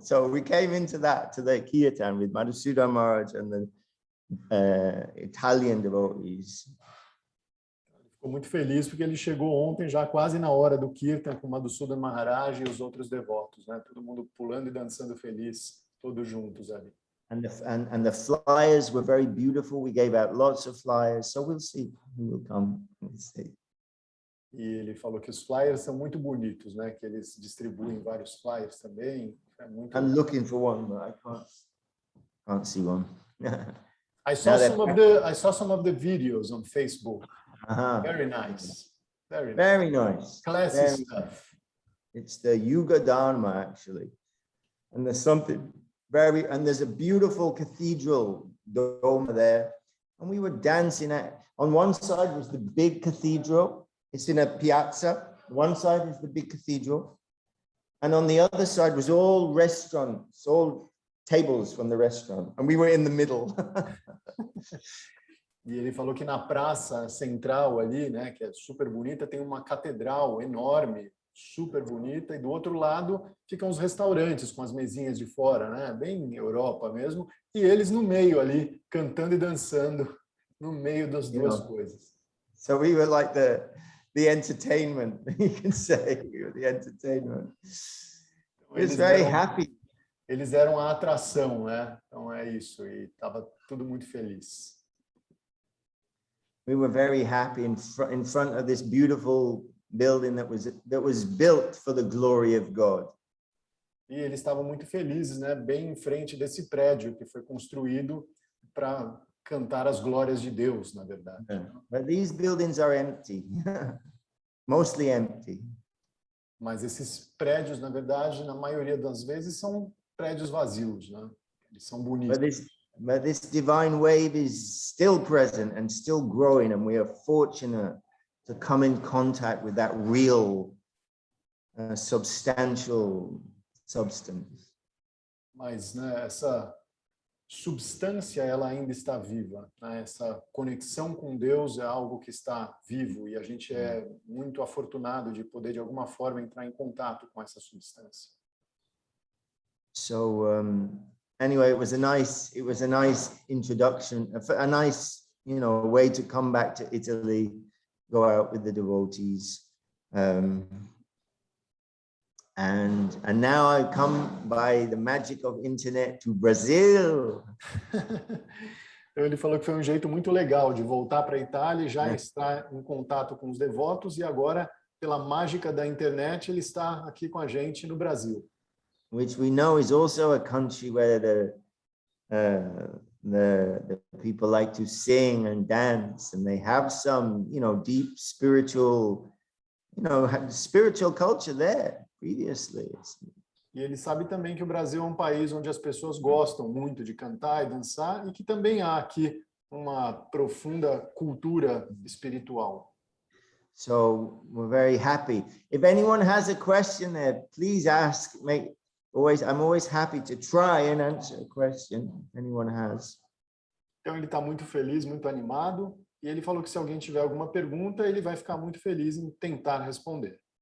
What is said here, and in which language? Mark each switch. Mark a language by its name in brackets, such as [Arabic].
[English] So we came into that, to the Kirtan with Madhusudan Maharaj and the Italian devotees. [Portuguese] Ficou muito feliz porque ele chegou ontem já quase na hora do Kirtan com Madhusudan Maharaj e os outros devotos, né? Todo mundo pulando e dançando feliz, todos juntos ali. [English] And the flyers were very beautiful. We gave out lots of flyers, so we'll see who will come. We'll see. [Portuguese] E ele falou que os flyers são muito bonitos, né? Que eles distribuem vários flyers também. É muito [English] I'm looking for one, but I can't see one. I saw some of the videos on Facebook. Very nice. Very nice. Classy stuff. It's the Yuga Dharma actually, and there's something. And there's a beautiful cathedral dome there. And we were dancing on one side was the big cathedral. It's in a piazza. One side is the big cathedral. And on the other side was all restaurants, all tables from the restaurant. And we were in the middle. [Portuguese] E ele falou que na praça central ali, né, que é super bonita, tem uma catedral enorme, super bonita, e do outro lado ficam os restaurantes com as mesinhas de fora, né? Bem Europa mesmo, e eles no meio ali, cantando e dançando, no meio das duas coisas. [English] So we were like the entertainment, you can say, we were the entertainment. It's very happy. [Portuguese] Eles eram a atração, né? Então é isso, e estava tudo muito feliz. [English] We were very happy in front of this beautiful building that was built for the glory of God. [Portuguese] E eles estavam muito felizes, né? Bem em frente desse prédio que foi construído para cantar as glórias de Deus, na verdade. [English] But these buildings are empty, mostly empty. [Portuguese] Mas esses prédios, na verdade, na maioria das vezes, são prédios vazios, né? Eles são bonitos. [English] But this divine wave is still present and still growing, and we are fortunate to come in contact with that real, substantial substance. [Portuguese] Mas, né, essa substância, ela ainda está viva, né? Essa conexão com Deus é algo que está vivo e a gente é muito afortunado de poder, de alguma forma, entrar em contato com essa substância. [English] So anyway, it was a nice introduction, a nice, way to come back to Italy, go out with the devotees. And now I come by the magic of internet to Brazil. [Portuguese] Então ele falou que foi um jeito muito legal de voltar para a Itália e já estar em contato com os devotos, e agora, pela mágica da internet, ele está aqui com a gente no Brasil. [English] Which we know is also a country where the people like to sing and dance, and they have some, deep spiritual, spiritual culture there previously. [Portuguese] E ele sabe também que o Brasil é um país onde as pessoas gostam muito de cantar e dançar, e que também há aqui uma profunda cultura espiritual. [English] So we're very happy. If anyone has a question there, please ask. I'm always happy to try and answer a question if anyone has. [Portuguese] Então ele está muito feliz, muito animado, e ele falou que se alguém tiver alguma pergunta, ele vai ficar muito feliz em tentar responder.